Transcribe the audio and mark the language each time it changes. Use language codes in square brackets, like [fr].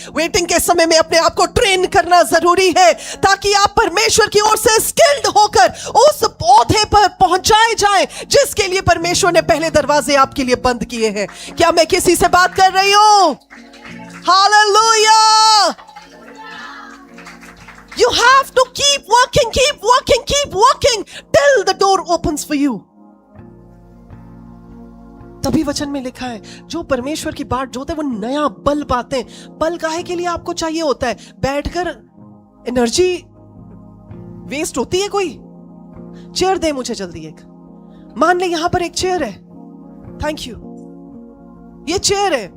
[hi] Waiting के समय में अपने आप को ट्रेन करना जरूरी है ताकि आप परमेश्वर की ओर से स्किल्ड होकर उस ओहदे पर पहुंचाए जाएं जिसके लिए परमेश्वर ने पहले दरवाजे आपके लिए बंद किए हैं। क्या मैं किसी से बात कर रही हूं? Hallelujah! [en] You have to keep working, keep working, keep working till the door opens for you. [hi] तभी वचन में लिखा है जो परमेश्वर की बाट जोते वो नया बल पाते हैं। बल काहे के लिए आपको चाहिए होता है? बैठकर एनर्जी वेस्ट होती है कोई? चेयर दे मुझे जल्दी एक। मान ले यहां पर एक चेयर है, थैंक यू, ये चेयर है।